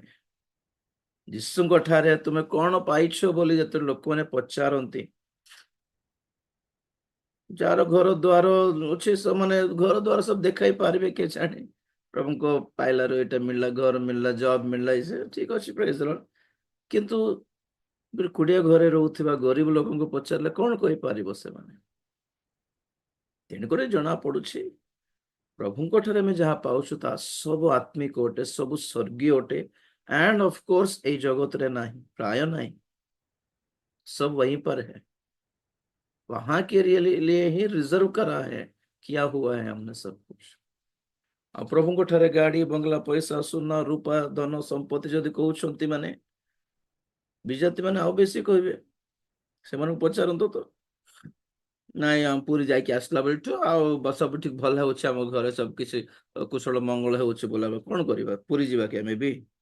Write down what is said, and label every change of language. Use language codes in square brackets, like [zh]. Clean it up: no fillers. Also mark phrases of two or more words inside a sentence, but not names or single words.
[or] ଯୀଶୁଙ୍କ ଠାରେ ତୁମେ କଣ ପାଇଛ ବୋଲି ଯେତେବେଳେ ଲୋକମାନେ ପଚାରନ୍ତି, ଯାହାର ଘର ଦ୍ୱାର ଅଛି ସେମାନେ ଘର ଦ୍ୱାର ସବୁ ଦେଖାଇ ପାରିବେ, କିଏ ଜାଣେ ପ୍ରଭୁଙ୍କ ପାଇଲାରୁ ଏଇଟା ମିଳିଲା, ଘର ମିଳିଲା, ଜବ ମିଳିଲା, ଠିକ ଅଛି, [en] praise the Lord. [or] କିନ୍ତୁ କୁଡ଼ିଆ ଘରେ ରହୁଥିବା ଗରିବ ଲୋକଙ୍କୁ ପଚାରିଲେ କଣ କହିପାରିବ ସେମାନେ? ତେଣୁକରି ଜଣା ପଡୁଛି ପ୍ରଭୁଙ୍କ ଠାରେ ଆମେ ଯାହା ପାଉଛୁ ତାହା ସବୁ ଆତ୍ମିକ ଅଟେ, ସବୁ ସ୍ୱର୍ଗୀୟ ଅଟେ। [en] and of course [or] ଏଇ ଜଗତରେ ନାହିଁ, [hi] प्राय नहीं, सब वहीं पर है, वहां के लिए ही रिजर्व करा है, किया हुआ है हमने सब कुछ। [or] ଆଉ ପ୍ରଭୁଙ୍କ ଠାରେ ଗାଡି ବଙ୍ଗଲା, ପଇସା, ସୁନା, ରୂପା, ଧନ ସମ୍ପତ୍ତି ଯଦି କହୁଛନ୍ତି ମାନେ ବିଜାତି ମାନେ ଆଉ ବେଶୀ କହିବେ। ସେମାନଙ୍କୁ ପଚାରନ୍ତୁ ତ, ନାଇଁ ଆମେ ପୁରୀ ଯାଇକି ଆସିଲା ବେଳଠୁ ଆଉ ସବୁ ଠିକ ଭଲ ହେଉଛି, ଆମ ଘରେ ସବୁ କିଛି କୁଶଳ ମଙ୍ଗଳ ହେଉଛି ବୋଲା କଣ କରିବା, ପୁରୀ ଯିବା କି ଆମେ ବି?